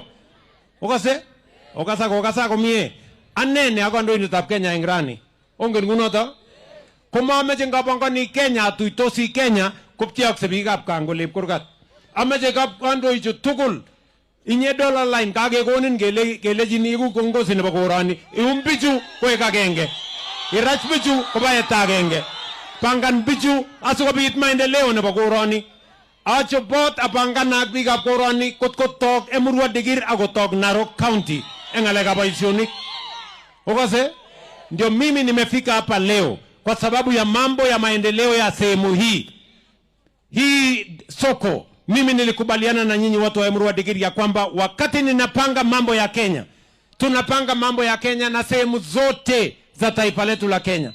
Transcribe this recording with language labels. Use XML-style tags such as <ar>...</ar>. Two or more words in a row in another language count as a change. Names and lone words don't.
<kln>Okase? Okasa komie. Ane ne kandoindetab Kenya eng rani. Ongen kunoto? Komameche ngapangani Kenya tuitosi Kenya koptiakse biikab Kangolep kurgat. Ameche kandoichu tugul. Inye Dollar Line kakekonin kelejin iku kiongozi nebo korani. Ium bichu koek agenge. Irach bichu kobaet agenge. Pangan bichu asikobit maendeleo nebo korani. Achobot apangan ak biikab korani kotok Emuru Adigiri akotok Narok County eng ngalekab boisionik. Okase?</kln> <sw>Ndio mimi nimefika hapa leo kwa sababu ya mambo ya maendeleo ya sehemu hii. Hii soko mimi nilikubaliana na nyinyi watu wa Emuru Adigiri ya kwamba wakati ninapanga mambo ya Kenya, tunapanga mambo ya Kenya na sehemu zote za taifa letu la Kenya.</sw>